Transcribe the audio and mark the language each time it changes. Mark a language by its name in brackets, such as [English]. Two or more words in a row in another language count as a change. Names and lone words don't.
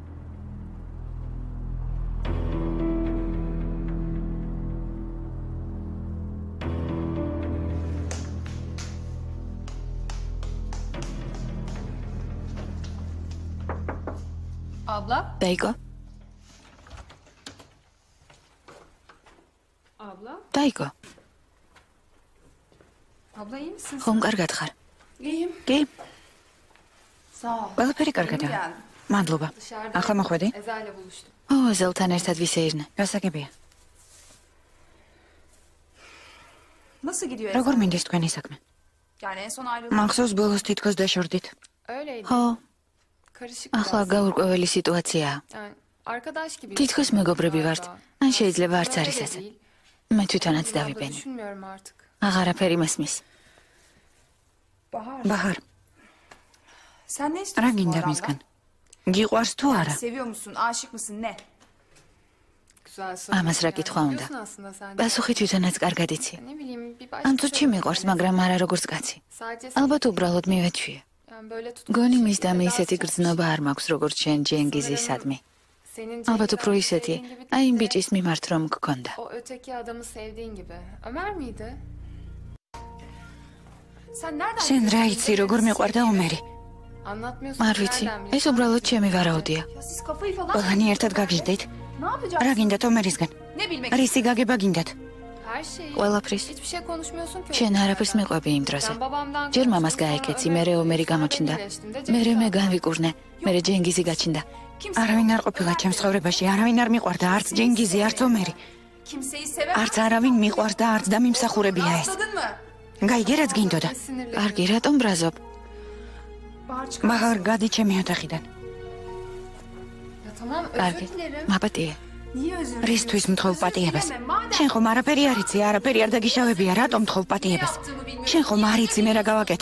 [Turkish] Abla? [Georgian] დაიკო? [Turkish] Abla? [Georgian] დაიკო? [Turkish] Abla iyi misin? [Georgian] ხომ კარგად ხარ? [Turkish] İyiyim. [Georgian] კი? [Turkish] Sağ ol. [Georgian] ყველაფერი კარგადაა. მადლობა. [Turkish] Dışarıda. [Georgian] ახლა მოხვედი? [Turkish] Eza ile buluştum. [Georgian] ეზელთან ერთად ვისეირნე. გასაგებია. [Turkish] Nasıl gidiyor [Georgian] როგორ [Turkish] Eza? [Georgian] მინდის თქვენი საქმე? [Turkish] Yani en son ayrıldık. [Georgian] მახსოვს ბოლოს თითქოს დაშორდით. [Turkish] Öyleydi. [Georgian] ხო, [Turkish] Karışık [Georgian] ახლა [Turkish] biraz. [Georgian] გაურკვეველი სიტუაციაა. [Turkish] Yani arkadaş gibi. [Georgian] თითქოს მეგობრები ვართ. ან შეიძლება არც [Turkish] Öyle [Georgian] არის [Turkish] de [Georgian] ესე. [Turkish] değil. [Georgian] მე თვითონაც [Turkish] Biraz da [Georgian] დავიბენი. [Turkish] düşünmüyorum artık. [Georgian] აღარაფერი მესმის. Bahar. ბაჰარ, [Turkish] Sen ne [Georgian] რა [Turkish] istiyorsun bu [Georgian] გინდა [Turkish] adamdan? [Georgian] მისგან? გიყვარს თუ არა? [Turkish] Seviyor musun? Aşık mısın? Ne? Güzel soru. [Georgian] ამას რა კითხვა უნდა? [Turkish] Biliyorsun aslında sen. [Georgian] პასუხი თვითონაც კარგად იცი. [Turkish] Ne bileyim bir [Georgian] ან [Turkish] başka. [Georgian] თუ მიყვარს, მაგრამ არა როგორც კაცი. [Turkish] Sadece [Georgian] ალბათ უბრალოდ მივეჩვია. [Turkish] yani böyle tutup. [Georgian] გონი მის და მე ისეთი გრძნობა არ მაქვს, როგორც შენ ჯენგიზისადმი. Senin ალბათ უფრო Cengiz'i ისეთი, [Turkish] sevdiğin gibi [Georgian] აი იმ [Turkish] değil de [Georgian] ბიჭის მიმართ რომ გქონდა. [Turkish] O öteki adamı sevdiğin gibi. Ömer miydi? Sen nereden [Georgian] შენ რა [Turkish] biliyorsun? [Georgian] იცი, როგორ მიყვარდა ომერი? [Turkish] Anlatmıyorsun. [Georgian] არ ვიცი, [Turkish] Nereden [Georgian] ეს [Turkish] biliyorsun? [Georgian] უბრალოდ ჩემი ვარაუდია. [Turkish] Ya siz kafayı falan [Georgian] ყველანი ერთად გაგიჟდით? [Turkish] Ne yapacağız? [Georgian] რა გინდათ ომერისგან? [Turkish] Ne bilmek? [Georgian] რისი გაგება გინდათ? [Turkish] Her şeyi. [Georgian] ყველაფრის. [Turkish] Hiçbir şey konuşmuyorsun ki. [Georgian] შენ არაფერს მიყვები იმ დროზე. [Turkish] Ben babamdan [Georgian] ჯერ მამას [Turkish] konuştum, sonra [Georgian] გაეკეცი, [Turkish] Ömer'le [Georgian] მერე ომერი [Turkish] sonra [Georgian] გამოჩნდა. [Turkish] beni iyileştim de [Georgian] მერე Cengiz მე [Turkish] aldı. [Georgian] განვიკურნე, მერე ჯენგიზი გაჩნდა. არავინ არ ყოფილა ჩემს ცხოვრებაში, არავინ არ მიყვარდა, არც ჯენგიზი, არც ომერი. [Turkish] Kimseyi sevemem. [Georgian] არც არავინ მიყვარს და არც დამიმსახურებია ეს. [Turkish] Rastladın mı? [Georgian] გაიგე რაც გინდოდა. კარგი, რატომ ბრაზობ? მაგარ გადი ჩემი ოთახიდან. კარგი, მაპატიე. რისთვის მთხოვ პატიებას? შენ ხომ არაფერი არ იცი, არაფერი არ დაგიშავებია, რატომ მთხოვ პატიებას? შენ ხომ არ იცი მე რა გავაკეთე?